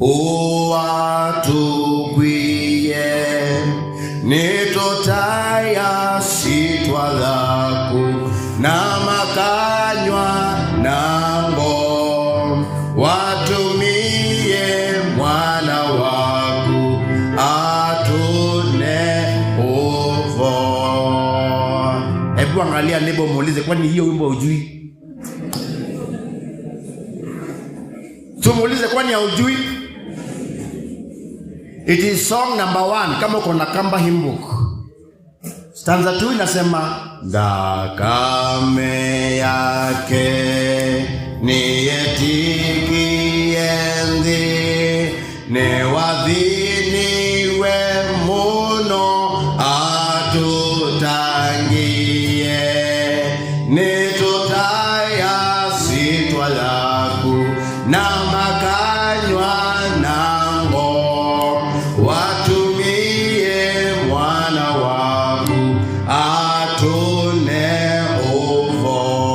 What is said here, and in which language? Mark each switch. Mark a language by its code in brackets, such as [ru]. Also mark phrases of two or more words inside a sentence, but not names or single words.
[kam] uwatukwie nitotaya sitwa laku na makanywa nango watumie mwana waku atune uvo. [sw] Hebu angalia nebo muulize, kwani hiyo wimbo hujui? Tumuulize, kwani hujui? [en] It is song number 1 [sw] kama uko na [en] Kamba Hymn Book. [sw] Stanza 2 inasema [kam] Thakame yake niyetikie nthi newathiniwe muno atutangie nitutaya sitwa laku na makanywa nango watumie mwana waku atune uvo.